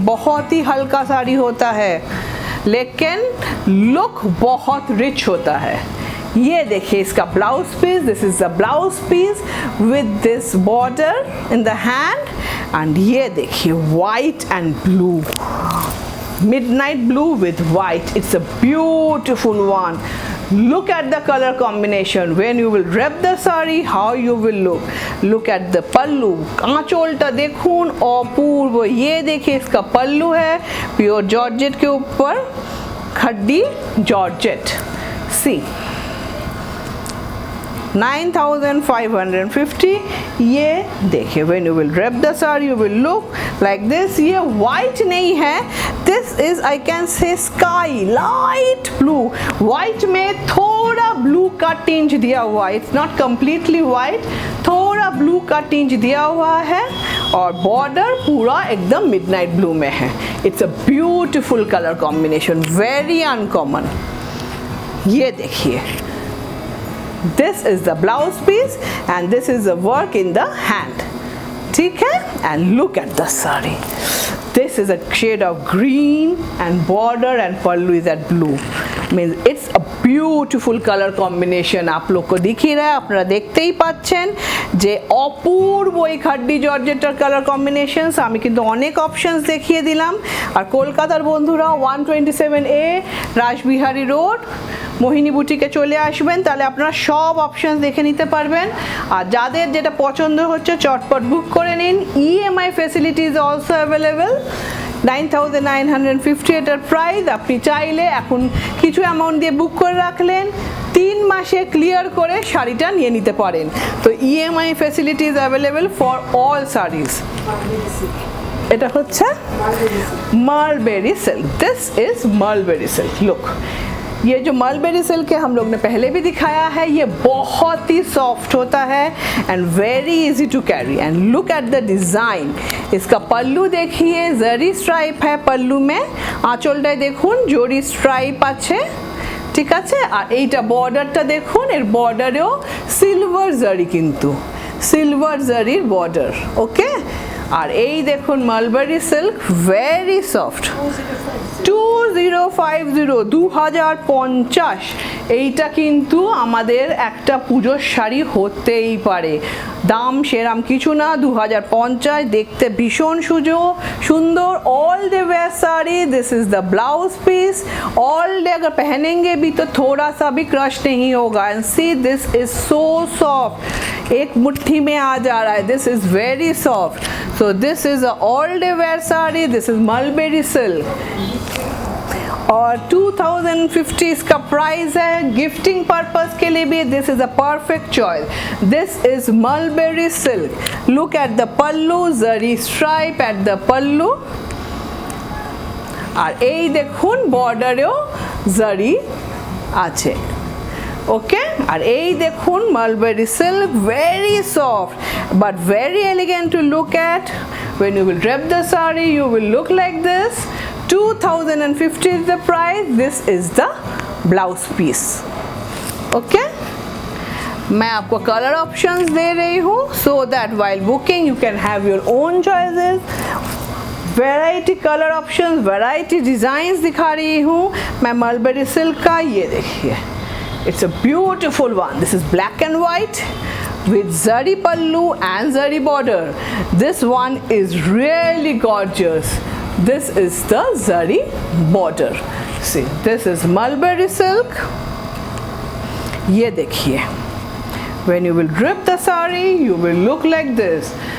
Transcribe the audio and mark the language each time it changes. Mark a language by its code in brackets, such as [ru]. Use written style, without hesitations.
[hi] बहुत ही हल्का साड़ी होता है लेकिन लुक बहुत रिच होता है। ये देखिए इसका blouse piece, [en] This is the blouse piece with this border in the hand, and ये देखिए white and blue, midnight blue with white, it's a beautiful one. Look at the color combination. When you will wrap the saree, how you will look at the pallu, [bn] आंचोलटा देखून अपूर्व। [hi] ये देखिए इसका पल्लू है pure georgette के ऊपर खड्डी georgette. [en] See 9,550। [hi] ये देखिए [en] when you will wrap the saree you will look like this। [hi] ये white नहीं है, [en] this is I can say sky, light blue, [hi] white में थोड़ा blue का टिंज दिया हुआ, [en] it's not completely white, [hi] थोड़ा blue का टिंज दिया हुआ है, और बॉर्डर पूरा एकदम midnight blue में है। [en] it's a beautiful color combination, very uncommon। [hi] ये देखिए [en] this is the blouse piece and this is the work in the hand, ठीक है। and look at the saree, this is a shade of green and border and pallu is that blue, means it's a beautiful color combination। [hi] आप लोग को दिख ही रहा है, [bn] আপনারা দেখতেই পাচ্ছেন যে অপূর্ব এই খাড্ডি জর্জেটের কালার কম্বিনেশনস। আমি কিন্তু অনেক অপশনস দেখিয়ে দিলাম। আর কলকাতার বন্ধুরা 127A রাসবিহারী রোড মোহিনী বুটিকে চলে আসবেন, তাহলে আপনারা সব অপশনস দেখে নিতে পারবেন। আর যাদের যেটা পছন্দ হচ্ছে চটপট বুক করে নিন। EMI [en] Facility is also available. [bn] 9,950 এটার প্রাইস। আপনি চাইলে এখন কিছু অ্যামাউন্ট দিয়ে বুক করে রাখলেন, 3 মাসে ক্লিয়ার করে শাড়িটা নিয়ে নিতে পারেন। তো EMI [en] Facility is available for all sarees. [bn] এটা হচ্ছে mulberry silk, [en] This is mulberry silk. [hi] Look, ये जो मलबेरी सिल्क है हम लोग ने पहले भी दिखाया है, ये बहुत ही सॉफ्ट होता है [en] And very easy to carry. And look at the design, [hi] इसका पल्लू देखिए जरी स्ट्राइप है पल्लू में, [bn] आँचलटाय देखुन जरी स्ट्राइप आछे, ठीक আছে। আর এইটা বর্ডারটা দেখুন, এর বর্ডারেও সিলভার জারি, কিন্তু সিলভার জারির বর্ডার, ওকে। আর এই দেখুন মালবেরি সিল্ক, ভেরি সফট, 2050, 2050। এইটা কিন্তু আমাদের একটা পুজোর শাড়ি হতেই পারে, দাম সেরাম কিছু না, 2050, দেখতে ভীষণ সুন্দর। [en] All day wear sari, this is the blouse piece. [hi] All day अगर पहनेंगे भी तो थोड़ा सा भी क्रश नहीं होगा। [en] and see this is so soft, [hi] एक मुट्ठी में आ जा रहा है, [en] This is very soft. So this is a all day wear sari, this is mulberry silk [hi] और 2050 इसका प्राइस है। [en] gifting purpose [hi] के लिए भी [en] This is a perfect choice. This is mulberry silk. Look at the pallu, zari stripe at the pallu, [bn] আর এই দেখুন বর্ডারেও জারি আছে। ওকে, আর এই দেখুন mulberry silk, [en] Very soft but very elegant to look at. when you will drape the saree you will look like this। 2050 is the price। this is the blouse piece। okay, [hi] मैं आपको colour options दे रही हूँ [en] so that while booking you can have your own choices। [hi] Variety colour options, variety designs दिखा रही हूँ मैं mulberry silk का। ये देखिए, [en] It's a beautiful one. This is black and white with zari pallu and zari border। this one is really gorgeous। this is the zari border। see, this is mulberry silk। [hi] ये देखिए, [en] when you will drip the saree you will look like this।